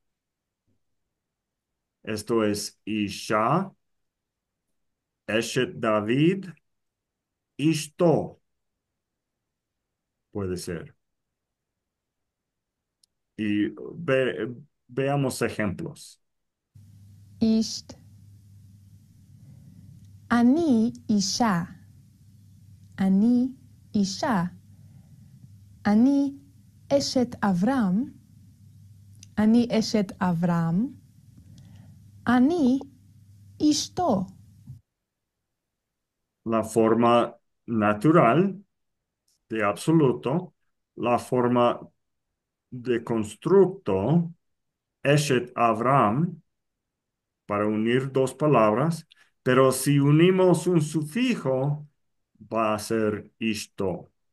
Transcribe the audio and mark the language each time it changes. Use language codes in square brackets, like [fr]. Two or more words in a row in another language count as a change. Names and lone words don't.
[es] Esto es [he] אישה, אשת דוד, אשתו, [es] puede ser. Y veamos ejemplos. [he] אישת, אני אישה, אני אישה, אני אשת אברהם, אני אשת אברהם, אני אשתו. [es] La forma natural de absoluto, la forma de constructo, [he] אשת אברהם, [es] para unir dos palabras, pero si unimos un sufijo, va a ser Ishto.